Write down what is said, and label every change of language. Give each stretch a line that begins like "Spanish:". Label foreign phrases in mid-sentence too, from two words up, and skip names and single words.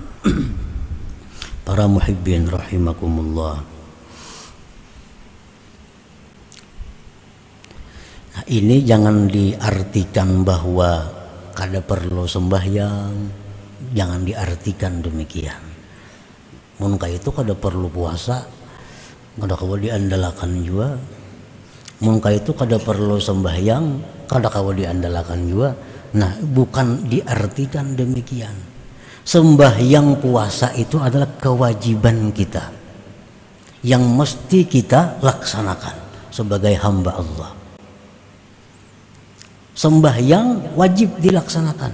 Indonesian: Para muhibbin rahimakumullah. Nah, ini jangan diartikan bahwa kada perlu sembahyang, jangan diartikan demikian.
Banjar: Mun itu kada perlu puasa, kada kawa diandalakan juga. Mun itu kada perlu sembahyang, kada kawa diandalakan juga.
Indonesian: Nah, bukan diartikan demikian. Sembahyang puasa itu adalah kewajiban kita yang mesti kita laksanakan sebagai hamba Allah. Sembahyang wajib dilaksanakan.